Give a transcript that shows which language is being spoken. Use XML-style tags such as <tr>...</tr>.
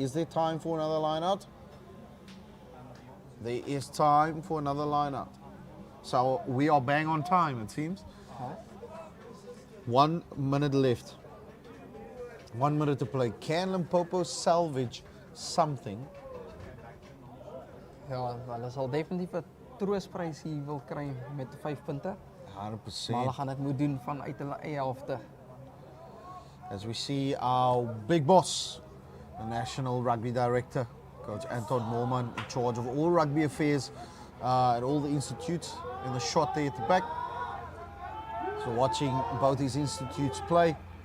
<en>Is there time for another line out? There is time for another line out. So we are bang on time, it seems. 1 minute left. 1 minute to play. Can Limpopo salvage something?</en> <af>Ja, hulle sal definitief 'n troostprys hier wil kry met 5 punte. 100%. Maar hulle gaan dit moet doen vanuit hulle eie helfte.</af> <en>As we see our big boss, the National Rugby Director, Coach Anton Moorman, in charge of all rugby affairs at all the institutes, in the shot there at the back. So watching both these institutes play.</en>